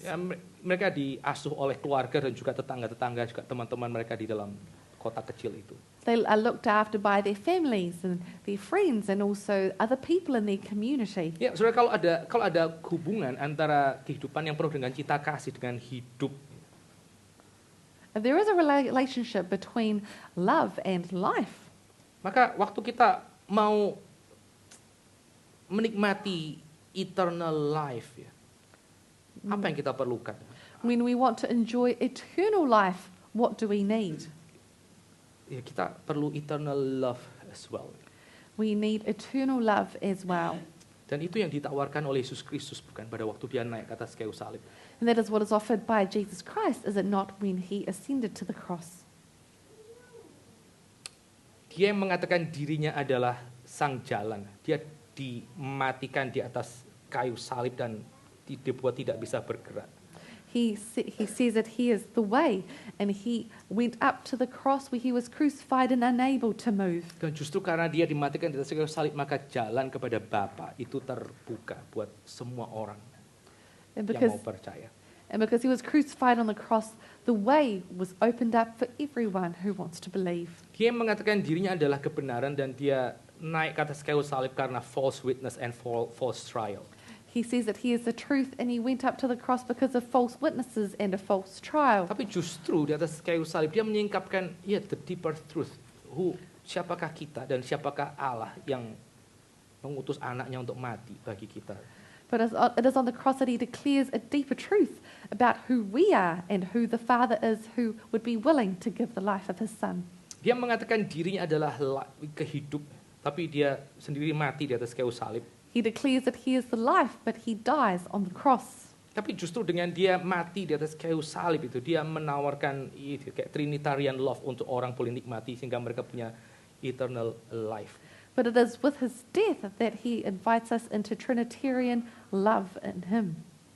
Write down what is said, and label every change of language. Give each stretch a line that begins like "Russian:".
Indonesian: Ya, mereka diasuh oleh keluarga dan juga tetangga-tetangga, juga teman-teman mereka di dalam kota kecil itu.
English: They are looked after by their families and their friends and also other people in their community.
Indonesian: Ya, saudara, kalau ada hubungan antara kehidupan yang penuh dengan cinta kasih dengan hidup,
English: If there is a relationship between love and life,
Indonesian: maka waktu kita mau menikmati
English: eternal life
Indonesian: ya, apa yang kita perlukan?
English: when we want to enjoy eternal life, what do we need?
Indonesian: Ya, kita perlu
English: eternal love as well. We need eternal love as well.
Indonesian: Dan itu yang ditawarkan oleh Yesus Kristus, bukan pada waktu dia naik ke atas kayu salib.
English: And that is what is offered by Jesus Christ, is it not, when he ascended to the cross?
Indonesian: Dia yang mengatakan dirinya adalah sang jalan. Dia dimatikan di atas kayu salib dan dibuat tidak bisa bergerak.
English: He says that he is the way, and he went up to the cross where he was crucified and unable to move.
Indonesian: Dan justru karena dia dimatikan di atas kayu salib, maka jalan kepada Bapa itu terbuka buat semua orang
English: And
Indonesian: yang mau percaya.
English: because he was crucified on the cross, the way was opened up for everyone who wants to believe.
Indonesian: Dia yang mengatakan dirinya adalah kebenaran dan dia naik ke atas kayu salib karena
English: false witness and false trial. He says that he is the truth, and he went up to the cross because of false witnesses and a false trial.
Indonesian: Tapi justru di atas kayu salib dia menyingkapkan
English: the deeper truth.
Indonesian: Siapakah kita dan siapakah Allah yang mengutus anaknya untuk mati bagi kita.
English: But it is on the cross that he declares a deeper truth about who we are and who the Father is, who would be willing to give the life of his Son.
Indonesian: Dia mengatakan dirinya adalah kehidup, tapi dia sendiri mati di atas kayu salib.
English: He declares that he is the life, but he dies on the cross.
Indonesian: Tapi justru dengan dia mati di atas kayu salib itu, dia menawarkan kayak
English: Trinitarian love
Indonesian: untuk orang boleh nikmati sehingga mereka punya
English: eternal life. But it is with his death that he invites us into Trinitarian love in him.